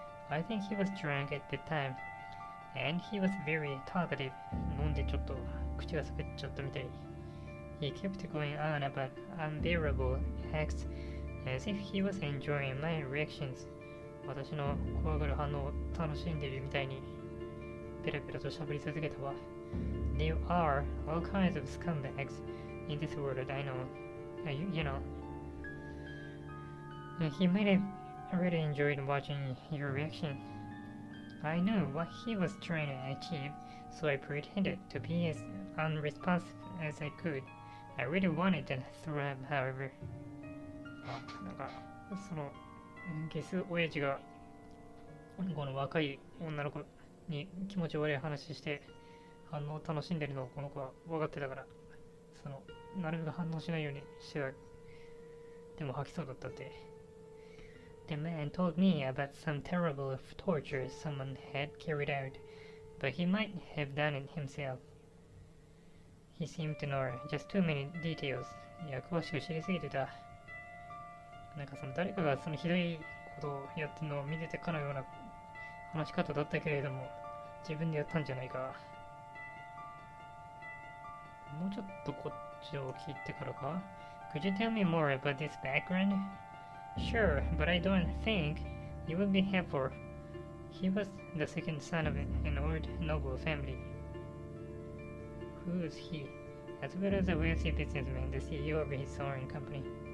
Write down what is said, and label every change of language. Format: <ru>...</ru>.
<en>I think he was drunk at the time, and he was very talkative.</en> <ja>飲んでちょっと口が滑っちゃったみたい。</ja> <en>He kept going on about unbearable acts, as if he was enjoying my reactions.</en> <ja>私の怖がる反応を楽しんでいるみたいにペラペラと喋り続けたわ。</ja> <en>There are all kinds of scumbags in this world, I know. You know. He might have really enjoyed watching your reaction. I knew what he was trying to achieve, so I pretended to be as unresponsive as I could. I really wanted to throw him, however.</en> <ja>なんか、その、ゲス親父が、この若い女の子に気持ち悪い話して、反応を楽しんでるのをこの子は分かってたから、その、なるべく反応しないようにしてた。でも吐きそうだったって。</ja> <en>The man told me about some terrible torture someone had carried out, but he might have done it himself. He seemed to know just too many details.</en> <ja>いや、詳しく知りすぎてた。なんかその誰かがそのひどいことをやってるのを見ててかのような話し方だったけれども、自分でやったんじゃないか。もうちょっとこっちを聞いてからか。</ja> <en>Could you tell me more about this background? Sure, but I don't think it would be helpful. He was the second son of an old noble family. Who is he? As well as a wealthy businessman, the CEO of his own company.</en>